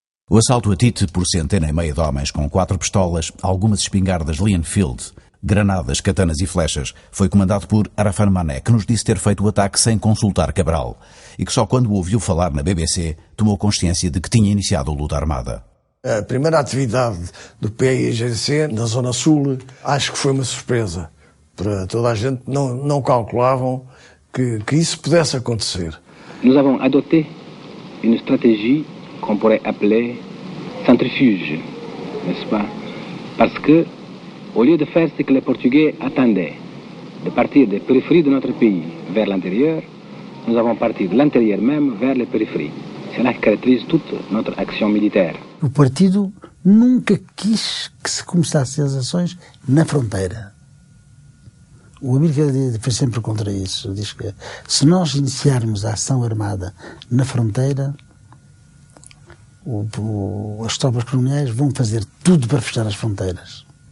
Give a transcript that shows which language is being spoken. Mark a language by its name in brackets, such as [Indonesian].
[Portuguese] O assalto a Tite por 150 de homens com 4 pistolas, algumas espingardas Leonfield, granadas, katanas e flechas, foi comandado por Arafat Mané, que nos disse ter feito o ataque sem consultar Cabral e que só quando o ouviu falar na BBC tomou consciência de que tinha iniciado a luta armada. A primeira atividade do PAIGC na Zona Sul acho que foi uma surpresa para toda a gente. Não calculavam que isso pudesse acontecer. [French] Nous avons adopté une stratégie qu'on pourrait appeler centrifuge, n'est-ce pas? Parce que, au lieu de faire ce que les Portugais attendaient, de partir des périphéries de notre pays vers l'intérieur, nous avons parti de l'intérieur même vers les périphéries. C'est là que caractérise toute notre action militaire. [Portuguese] O partido nunca quis que se começassem as ações na fronteira. O Amílcar foi sempre contra isso. Diz que se nós iniciarmos a ação armada na fronteira, as tropas coloniais vão fazer tudo para fechar as fronteiras.